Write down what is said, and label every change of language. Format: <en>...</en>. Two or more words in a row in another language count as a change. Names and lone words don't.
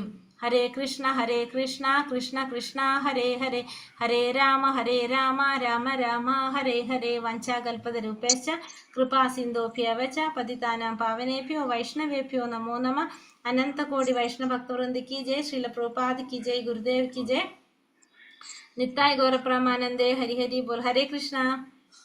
<sa>ഹരേ കൃഷ്ണ കൃഷ്ണ കൃഷ്ണ ഹരേ ഹരേ, ഹരേ രാമ രാമ രാമ ഹരേ ഹരേ. വഞ്ചാകൽപതരൂപേശ്ച കൃപാ സിന്ധോഭ്യവ ച പതിതാനാം പാവനേഭ്യോ വൈഷ്ണവേഭ്യോ നമോ നമഃ. അനന്തകോടി വൈഷ്ണവ ഭക്തവൃന്ദ</sa> <hi>की जय, श्रील प्रभुपाद की जय, गुरुदेव की जय,</hi> <bn>নিতাই গৌর পরমানন্দে, হরি হরি বোল.</bn> <hi>हरे कृष्णा.</hi>